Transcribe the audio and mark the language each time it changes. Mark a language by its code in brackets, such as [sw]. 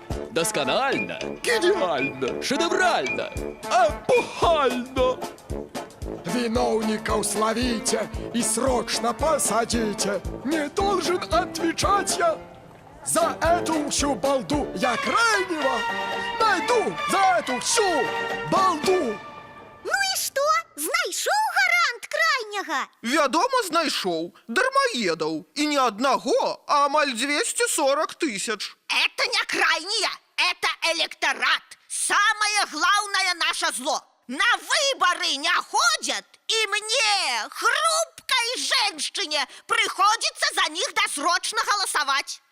[ru] Досконально, гениально, шедеврально, эпохально. Виновников словите и срочно посадите. Не должен отвечать я за эту всю балду. Я крайнего найду за эту всю балду. Ну и что? [be] Знайшоў гарант крайняга? Вядома, знайшоў дармаедаў. І не аднаго, а амаль 240 тысяч. [ru] Это не крайняя, это электорат. Самое главное наше зло. На выборы не ходят, и мне, хрупкой женщине, приходится за них досрочно голосовать.